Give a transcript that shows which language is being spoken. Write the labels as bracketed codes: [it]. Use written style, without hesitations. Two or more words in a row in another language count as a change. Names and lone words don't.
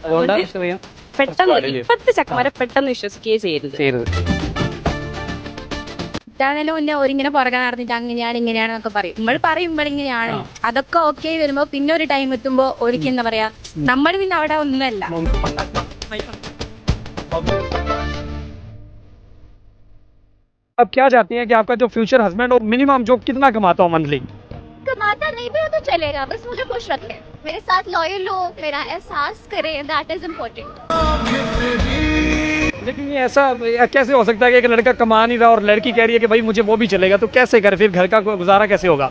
[ml] പെട്ടെന്ന് ഇപ്പത്തെ ചക്കന്മാരെ പെട്ടെന്ന് വിശ്വസിക്കുകയും ചെയ്യരുത്. ഇതാണല്ലോ മുന്നേ ഒരിങ്ങനെ പുറകെ നടന്നിട്ട് അങ്ങനെയാണ് ഇങ്ങനെയാണെന്നൊക്കെ പറയും. നമ്മൾ പറയുമ്പോൾ ഇങ്ങനെയാണ്, അതൊക്കെ ഓക്കെ വരുമ്പോ പിന്നെ ഒരു ടൈം എത്തുമ്പോ ഒരിക്കൽ എന്താ പറയാ, നമ്മൾ പിന്നെ അവിടെ ഒന്നുമല്ല. [hi] अब क्या चाहती हैं कि आपका जो [en] future husband [hi] हो मिनिमम जो कितना कमाता हो मंथली? कमाता नहीं भी हो तो चलेगा, बस मुझे खुश रखे, मेरे साथ लॉयल हो, मेरा एहसास करे, [en] that is important. [hi] लेकिन ये ऐसा कैसे हो सकता है कि एक लड़का कमा नहीं रहा और लड़की कह रही है कि भाई मुझे वो भी चलेगा, तो कैसे करे फिर घर का गुजारा कैसे होगा?